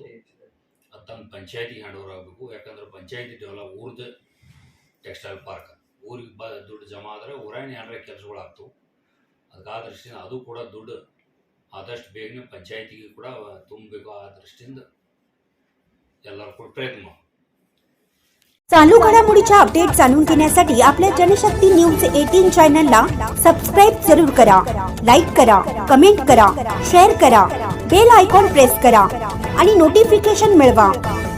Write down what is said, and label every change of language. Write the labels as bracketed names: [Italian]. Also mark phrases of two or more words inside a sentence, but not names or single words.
[Kannada] ಅದು ತಮ್ಮ ಪಂಚಾಯತಿಗೆ [English] hand over [Kannada] ಆಗಬೇಕು. ಯಾಕಂದ್ರೆ ಪಂಚಾಯತಿ ಡೆವಲಪ್ ಊರ್ದು [English] textile park [Kannada] ಊರಿಗೆ ದುಡ್ಡು ಜಮಾ ಆದರೆ ಊರಾಗ ಏನಾರ ಕೆಲಸಗಳು ಆಗ್ತವೆ. ಅದಕ್ಕೆ ಆ ದೃಷ್ಟಿಯಿಂದ ಅದು ಕೂಡ ದುಡ್ಡು आदಷ್ಟು ಬೇಗನೆ पंचायतीಗೆ ಕೂಡ ತುಂಬಬೇಕು ಆ ದೃಷ್ಟಿಯಿಂದ ಎಲ್ಲರೂ ಕೂಡ ಪ್ರಯತ್ನ ಮಾಡಿ. [Marathi] चालू घडामोडीच्या अपडेट जाणून घेण्यासाठी आपल्या जनशक्ती न्यूज 18 चॅनलला सबस्क्राइब जरूर करा, लाईक करा, कमेंट करा, शेअर करा, [English] bell icon press [Marathi] करा आणि नोटिफिकेशन मिळवा.